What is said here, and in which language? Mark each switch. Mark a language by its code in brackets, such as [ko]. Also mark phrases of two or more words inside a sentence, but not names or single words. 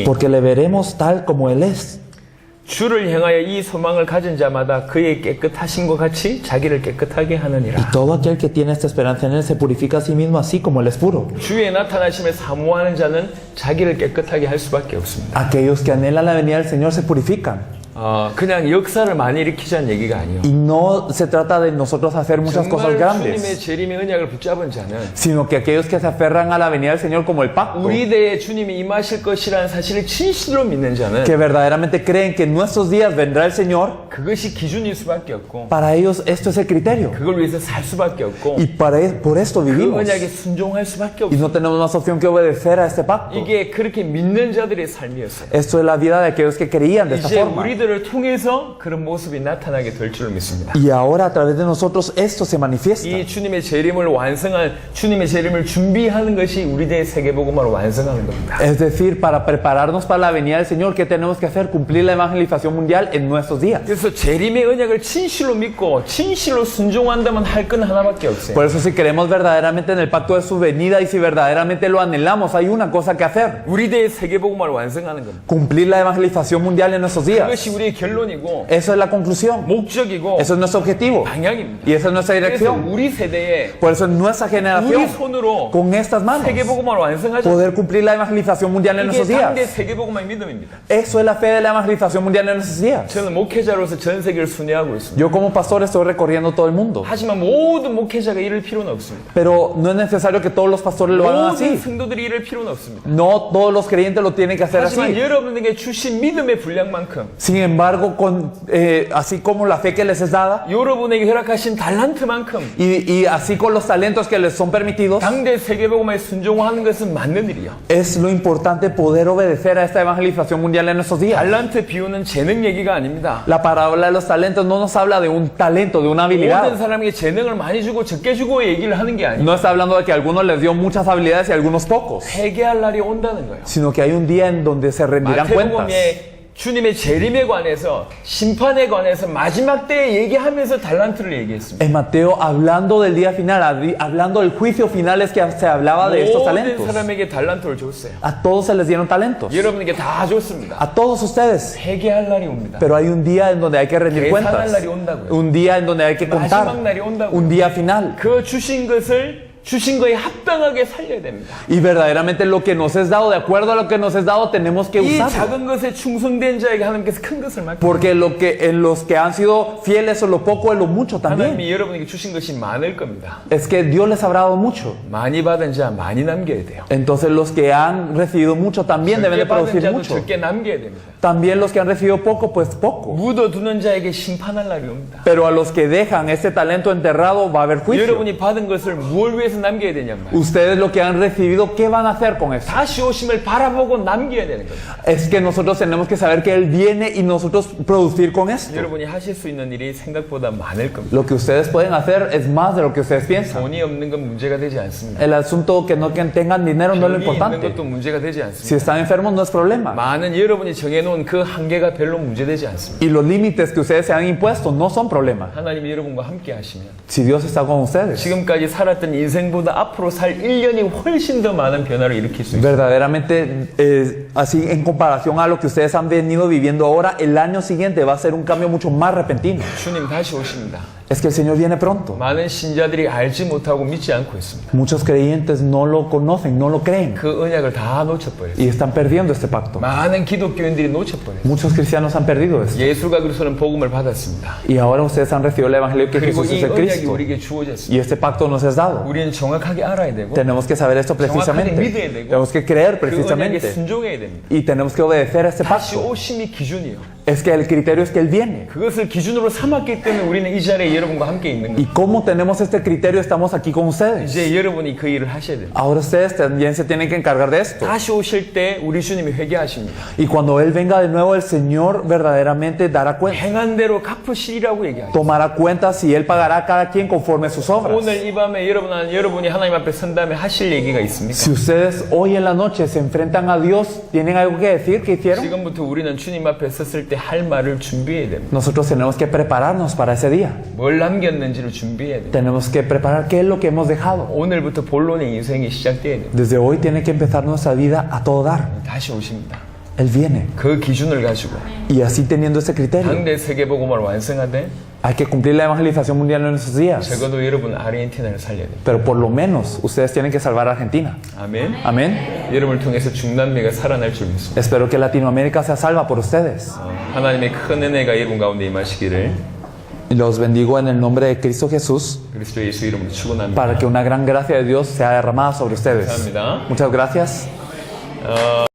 [es] Porque le veremos tal como Él es. [ko] 주를 향하여 이 소망을 가진 자마다 그의 깨끗하신 것 같이 자기를 깨끗하게 [es] Y [ko] 하느니라. [es] todo aquel que tiene esta esperanza en Él se purifica a sí mismo así como Él es puro. [ko] 주의 나타나심을 사모하는 자는 자기를 깨끗하게 할 수밖에 없습니다. [es] Aquellos que anhelan la venida del Señor se purifican. [ko] 그냥 역사를 많이 일으키자는 얘기가 아니에요. [es] Y no se trata de nosotros hacer muchas cosas [ko] 정말 주님의 [es] grandes, [ko] 재림의 언약을 붙잡은 자는 [es] sino que aquellos que se aferran a la venida del Señor como el pacto, [ko] 우리 대에 주님이 임하실 것이라는 사실을 진실로 믿는 자는 [es] que verdaderamente creen que en nuestros días vendrá el Señor, [ko] 그것이 기준일 수밖에 없고 [es] para ellos esto es el criterio. [ko] 그걸 위해서 살 수밖에 없고 [es] Y por esto [ko] 그 [es] vivimos. [ko] 언약에 순종할 수밖에 [es] Y [ko] 없어. [es] no tenemos más opción que obedecer a este pacto. [ko] 이게 그렇게 믿는 자들의 삶이었어요. [es] Esto es la vida de aquellos que creían de esta [ko] 이제 [es] forma. [ko] 우리들을 통해서 그런 모습이 나타나게 될 줄을 믿습니다. [es] Y ahora a través de nosotros esto se manifiesta. [ko] 이 주님의 재림을 완성한 주님의 재림을 준비하는 것이 우리 대의 세계복음화를 완성하는 겁니다. [es] Es decir, para prepararnos para la venida del Señor, ¿qué tenemos que hacer? Cumplir la evangelización mundial en nuestros días. [ko] 그래서 재림의 언약을 진실로 믿고 진실로 순종한다면 할 건 하나밖에 없어요. [es] Por eso si creemos verdaderamente en el pacto de su venida y si verdaderamente lo anhelamos, hay una cosa que hacer. [ko] 우리 대의 세계복음화를 완성하는 겁니다. [es] Cumplir la evangelización mundial en nuestros días. [ko] 그것이 우리의 결론이고 [es] Eso es la conclusión. [ko] 목적이고 [es] Eso es nuestro objetivo. [ko] 방향입니다. [es] Y esa es nuestra [ko] 그래서 [es] dirección. [ko] 우리 세대에 [es] Por eso en nuestra [ko] 우리 [es] generación, [ko] 손으로 [es] con estas manos, [ko] 세계복음화를 완성하자. [es] poder cumplir la evangelización mundial en [ko] 이게 [es] nuestros días. [ko] 당대 세계복음화의 믿음입니다. [es] Eso es la fe de la evangelización mundial en nuestros días. [ko] 저는 목회자로서 전 세계를 순회하고 있습니다. [es] Yo como pastor estoy recorriendo todo el mundo. [ko] 하지만 모든 목회자가 이럴 필요는 없습니다. [es] Pero no es necesario que todos los pastores lo hagan [ko] 모든 [es] así. [ko] 성도들이 이럴 필요는 없습니다. [es] No todos los creyentes lo tienen que hacer [ko] 하지만 [es] así. [ko] 여러분에게 주신 믿음의 분량만큼 [es] Sin embargo, así como la fe que les es dada [ko] 여러분에게 허락하신 달란트만큼 [es] y así con los talentos que les son permitidos, [ko] 당대 세계복음화에 순종하는 것은 맞는 일이요. [es] es lo importante poder obedecer a esta evangelización mundial en nuestros días. [ko] 달란트 비유는 재능 얘기가 아닙니다. [es] La parábola de los talentos no nos habla de un talento, de una [ko] 모든 [es] habilidad. [ko] 사람에게 재능을 많이 주고 적게 주고 얘기를 하는 게 아니에요. [es] No está hablando de que a algunos les dio muchas habilidades y a algunos pocos, [ko] 회개할 날이 온다는 거예요. [es] sino que hay un día en donde se rendirán cuentas. [ko] 마태복음에 주님의 재림에 관해서 심판에 관해서 마지막 때에 얘기하면서 달란트를 얘기했습니다. [es] En Mateo, hablando del día final, hablando del juicio final, es que se hablaba de estos [ko] 모든 [es] talentos. [ko] 사람에게 달란트를 줬어요. [es] A todos se les dieron talentos. [ko] 여러분에게 다 줬습니다. [es] A todos ustedes. [ko] 회개할 날이 옵니다. [es] Pero hay un día en donde hay que rendir [ko] 계산할 [es] cuentas. [ko] 날이 온다고요. [es] Un día en donde hay que contar. [ko] 마지막 날이 온다고요. [es] Un día final. [ko] 그 주신 거에 합당하게 살려야 됩니다. [es] Y verdaderamente lo que nos es dado, de acuerdo a lo que nos es dado, tenemos que [ko] 이 [es] usarlo. [ko] 작은 것에 충성된 자에게 하나님께서 큰 것을 맡깁니다. [es] Porque en los que han sido fieles en lo poco, en lo mucho también. [ko] 하나님이 여러분에게 주신 것이 많을 겁니다. [es] Es que Dios les habrá dado mucho. [ko] 많이 받은 자 많이 남겨야 돼요. [es] Entonces los que han recibido mucho también deben de [ko] 적게 받은 [es] producir [ko] 자도 [es] mucho. [ko] 적게 남겨야 됩니다. [es] También los que han recibido poco, pues poco. [ko] 묻어두는 자에게 심판할 날이 옵니다. [es] Pero a los que dejan ese talento enterrado va a haber juicio. [ko] 여러분이 받은 것을 무엇을 위해서 남겨야 되냔 말이에요. [es] Ustedes lo que han recibido, ¿qué van a hacer con eso? [ko] 다시 오심을 바라보고 남겨야 되는 거예요. [es] Es que nosotros tenemos que saber que Él viene y nosotros producir con esto. [ko] 여러분이 하실 수 있는 일이 생각보다 많을 겁니다. [es] Lo que ustedes pueden hacer es más de lo que ustedes piensan. [ko] 돈이 없는 건 문제가 되지 않습니다. [es] El asunto que no que tengan dinero no es lo [ko] 병이 있는 [es] importante. [ko] 것도 문제가 되지 [es] Si [ko] 않습니다. [es] están enfermos no es problema. [ko] 많은 여러분이 정해놓은 그 한계가 별로 문제되지 않습니다. [es] Y los límites que ustedes se han impuesto no son problema. [ko] 하나님이 여러분과 함께 하시면 [es] Si Dios está con ustedes. [ko] 지금까지 살았던 인생보다 앞으로 살 1년이 훨씬 더 많은 변화를 일으킬 수 있습니다. [es] Verdaderamente, así en comparación a lo que ustedes han venido viviendo ahora, el año siguiente va a ser un cambio mucho más repentino. [ko] 주님 다시 오십니다. [es] Es que el Señor viene pronto. [ko] 많은 신자들이 알지 못하고 믿지 않고 있습니다. [es] Muchos creyentes no lo conocen, no lo creen [ko] 그 언약을 다 놓쳐버렸어요. [es] y están perdiendo este pacto. [ko] 많은 기독교인들이 놓쳐버렸어요. [es] Muchos cristianos han perdido esto. [ko] 예수가 그리스도는 복음을 받았습니다. [es] Y ahora ustedes han recibido el evangelio que [ko] 그리고 [es] Jesús [ko] 이 [es] es el [ko] 언약이 [es] Cristo. [ko] 우리에게 주어졌습니다. [es] Y este pacto nos es dado. 우리는 정확하게 알아야 되고 Tenemos que saber esto precisamente. Tenemos que creer [ko] 그 언약에 [es] precisamente. [ko] 순종해야 됩니다. [es] Y tenemos que obedecer a este [ko] 다시 [es] pacto. [ko] 오심이 기준이요. [es] Es que el criterio es que Él viene. [ko] 그것을 기준으로 삼았기 때문에 우리는 이 자리에 여러분과 함께 있는 거예요. [es] Y como tenemos este criterio, estamos aquí con ustedes. [ko] 이제 여러분이 그 일을 하셔야 됩니다. [es] Ahora ustedes también se tienen que encargar de esto. [ko] 다시 오실 때 우리 주님이 회개하십니다. [es] Y cuando Él venga de nuevo, el Señor verdaderamente dará cuenta. [ko] 행한 대로 갚으시리라고 얘기하죠. [es] Tomará cuenta si Él pagará a cada quien conforme sus obras. [ko] 오늘 이 밤에 여러분이 하나님 앞에 선 다음에 하실 얘기가 있습니까? [es] Si ustedes hoy en la noche se enfrentan a Dios, ¿tienen algo que decir que hicieron? [ko] 지금부터 우리는 주님 앞에 섰을 때 할 말을 준비해야 됩니다. [es] Nosotros tenemos que prepararnos para ese día. [ko] 뭘 남겼는지를 준비해야 됩니다. [es] Tenemos que preparar qué es lo que hemos dejado. [ko] 오늘부터 본론의 인생이 시작돼야 됩니다. [es] Desde hoy tiene que empezar nuestra vida a todo dar. [ko] 다시 오십니다. [es] Él viene. [ko] 그 기준을 가지고 [es] Y así teniendo ese criterio, [ko] 당대 세계복음을 완성하되 [es] Hay que cumplir la evangelización mundial en nuestros días. [ko] 적어도 여러분 아르헨티나를 살려야 돼요. [es] Pero por lo menos ustedes tienen que salvar a Argentina. [ko] 아멘. [es] Amén. [ko] 여러분을 통해서 중남미가 살아날 줄 믿습니다. [es] Espero que Latinoamérica sea salva por ustedes. [ko] 하나님의 큰 은혜가 여러분 가운데 임하시기를 [es] Y los bendigo en el nombre de Cristo Jesús [ko] 그리스도 예수 이름으로 축원합니다. [es] para que una gran gracia de Dios sea derramada sobre ustedes. [ko] 감사합니다. [es] Muchas gracias.